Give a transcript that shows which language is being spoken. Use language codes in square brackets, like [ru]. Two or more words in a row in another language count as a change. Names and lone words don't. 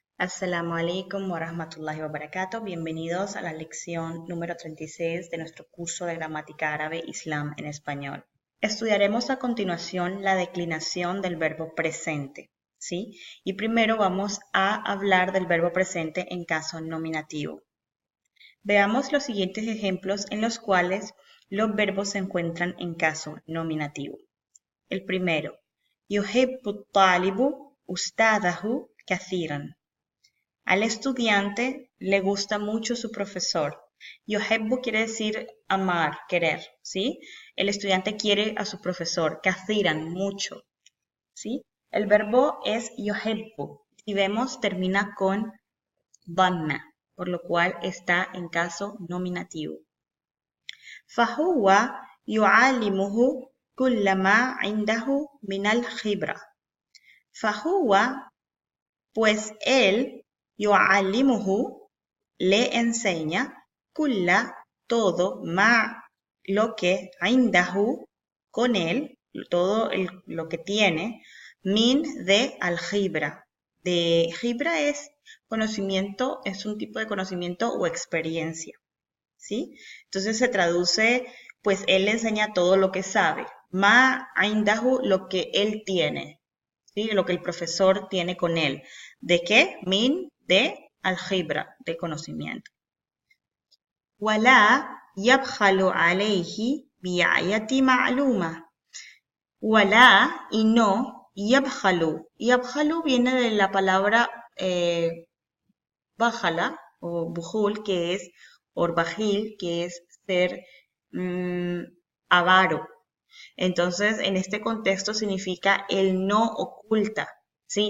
[ar] السلام عليكم ورحمة الله وبركاته. [es] Bienvenidos a la lección número 36 de nuestro curso de gramática árabe Islam en español. Estudiaremos a continuación la declinación del verbo presente, ¿sí? Y primero vamos a hablar del verbo presente en caso nominativo. Veamos los siguientes ejemplos en los cuales los verbos se encuentran en caso nominativo. El primero, [ar] يحب الطالب أستاذه كثيرا. [es] Al estudiante le gusta mucho su profesor. Yuhibbu quiere decir amar, querer, ¿sí? El estudiante quiere a su profesor, kathiran, mucho, ¿sí? El verbo es yuhibbu. Si vemos, termina con dhamma, por lo cual está en caso nominativo. [ar] فهو يعلمه كلما عنده من الخبرة. [es] Fahuwa, pues él, yu'allimuhu, le enseña, kulla, todo, ma, lo que, indahu, con él, todo lo que tiene, min, de al-khibra. De khibra es conocimiento, es un tipo de conocimiento o experiencia, ¿sí? Entonces se traduce, pues él le enseña todo lo que sabe. [ar] ما عنده, [es] lo que él tiene, ¿sí? Lo que el profesor tiene con él. ¿De qué? Min, de algebra, de conocimiento. [ar] ولا يبخل عليه بأية معلومة. [es] Wala y no, yabkhalu. Yabkhalu viene de la palabra bajala o bujul, que es, o bajil, que es ser avaro. Entonces, en este contexto significa el no oculta, ¿sí?